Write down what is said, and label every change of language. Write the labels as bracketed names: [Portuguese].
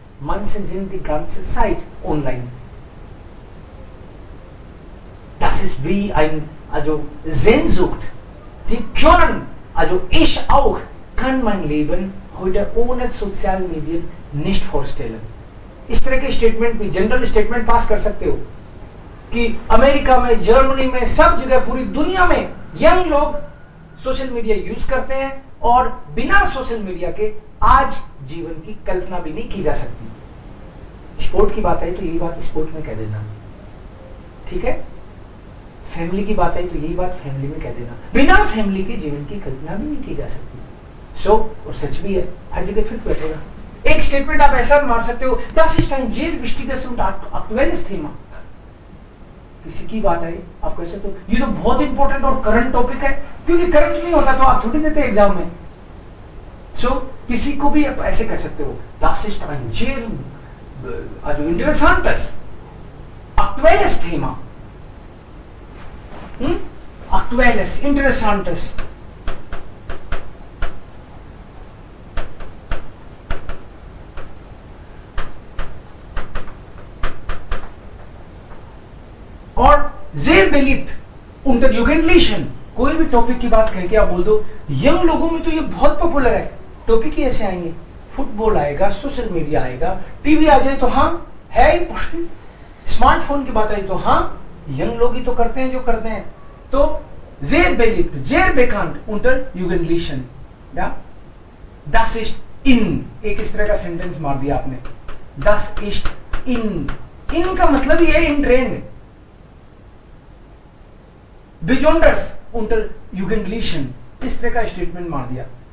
[German] Manche sind die ganze Zeit online. Das ist wie also Sehnsucht. Sie können, also ich auch, kann mein Leben heute ohne soziale Medien nicht vorstellen. [Hindi] इस तरह के statement भी general statement pass कर सकते हो कि America में, Germany में, सब जगह पूरी दुनिया में यंग लोग सोशल मीडिया यूज करते हैं और बिना सोशल मीडिया के आज जीवन की कल्पना भी नहीं की जा सकती. स्पोर्ट की बात आई तो यही बात स्पोर्ट में कह देना, ठीक है. फैमिली की बात आई तो यही बात फैमिली में कह देना. बिना फैमिली के जीवन की कल्पना भी नहीं की जा सकती. और सच भी है, हर जगह फिट बैठेगा. एक स्टेटमेंट आप ऐसा मार सकते हो, [German] das ist ein sehr wichtiges und aktuelles Thema. [Hindi] किसी की बात आई आप कह सकते हो ये तो बहुत इंपॉर्टेंट और करंट टॉपिक है, क्योंकि करंट नहीं होता तो आप थोड़ी देते एग्जाम में. किसी को भी आप ऐसे कह सकते हो, [German] das ist ein sehr also interessantes aktuelles Thema. Aktuelles, interessantes. और sehr beliebt unter Jugendlichen. [Hindi] कोई भी टॉपिक की बात कह के आप बोल दो यंग लोगों में तो ये बहुत पॉपुलर है, टॉपिक ही ऐसे आएंगे, फुटबॉल आएगा, सोशल मीडिया आएगा, टीवी आ जाए तो हाँ है इंपॉर्टेंट, स्मार्टफोन की बात आई तो हाँ यंग लोग ही तो करते हैं जो करते हैं. [German] तो sehr beliebt, sehr bekannt unter Jugendlichen. [Hindi] या [German] das ist in, [Hindi] एक इस तरह का सेंटेंस मार दिया आपने. [German] das ist in, [Hindi] in का मतलब ये है इन ट्रेंड. [German] besonders unter Jugendlichen, [Hindi] इस तरह का स्टेटमेंट मार दिया.